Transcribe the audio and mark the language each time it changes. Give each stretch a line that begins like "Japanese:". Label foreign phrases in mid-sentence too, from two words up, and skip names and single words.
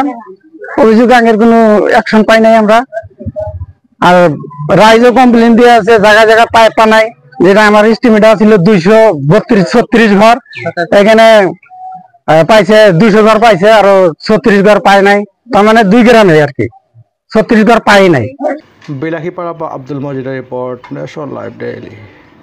Bangla: অভিযোগ আগের কোনো অ্যাকশন পাই নাই আমরা। আর রাইজও কমপ্লেন দিয়ে আছে জায়গা জায়গা পাইপ নাই। যেটা আমার এস্টিমেট ছিল 232-36 ঘর, এখানে পাইছে 200 ঘর পাইছে আর 36 ঘর পায় নাই। তার মানে 2 গ্রামে আর কি 36 ঘর পাই নাই।
Assamese: বিলাসীপাৰা পৰা আব্দুল মজিদৰ ৰিপৰ্ট, নেশ্যনেল লাইভ ডেইলি।